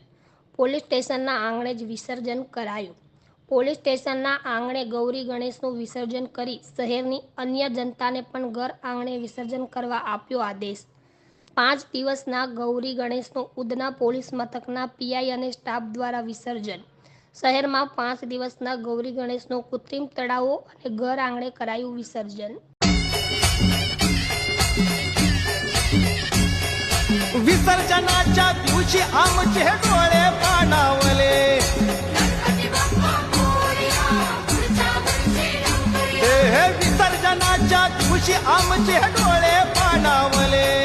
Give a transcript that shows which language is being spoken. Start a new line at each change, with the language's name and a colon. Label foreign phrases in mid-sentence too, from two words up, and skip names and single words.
Gujarati: પોલીસ સ્ટેશનના આંગણે જ વિસર્જન કરાયું. પોલીસ સ્ટેશનના આંગણે ગૌરી ગણેશનું વિસર્જન કરી શહેરની અન્ય જનતાને પણ ઘર આંગણે વિસર્જન કરવા આપ્યો આદેશ. 5 દિવસના ગૌરી ગણેશનું ઉધના પોલીસ મથકના પીઆઈ અને સ્ટાફ દ્વારા વિસર્જન. શહેરમાં 5 દિવસના ગૌરી ગણેશનું કૃત્રિમ તળાવો અને ઘર આંગણે કરાયું વિસર્જન.
Marathi: विसर्जनाच्या दिवशी आमचे डोळे पाणावले, हे विसर्जनाच्या दिवशी आमचे डोळे पाणावले,